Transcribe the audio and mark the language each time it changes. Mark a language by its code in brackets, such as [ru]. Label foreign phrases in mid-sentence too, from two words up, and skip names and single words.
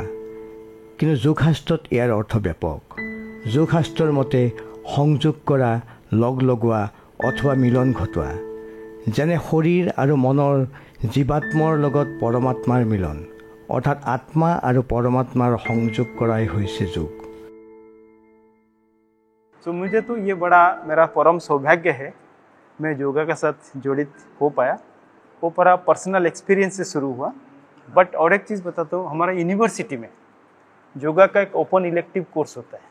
[as] কিন্তু যোগশাস্ত্ৰত ইয়াৰ অৰ্থ ব্যাপক। যোগশাস্ত্ৰৰ মতে সংযোগ কৰা, লগ লগোৱা অথবা মিলন ঘটোৱা, যেনে শৰীৰ আৰু মনৰ জীৱাত্মৰ লগত পৰমাত্মাৰ মিলন, অৰ্থাৎ আত্মা আৰু পৰমাত্মাৰ সংযোগ কৰাই হৈছে যোগ। [hi] तो मुझे तो ये बड़ा मेरा परम सौभाग्य है, मैं योगा के साथ जड़ित हो पाया। वो पूरा [en] personal experience [hi] से शुरू हुआ। बट और एक चीज़ बताता हूँ, हमारा यूनिवर्सिटी में योगा का एक [en] open elective course [hi] होता है।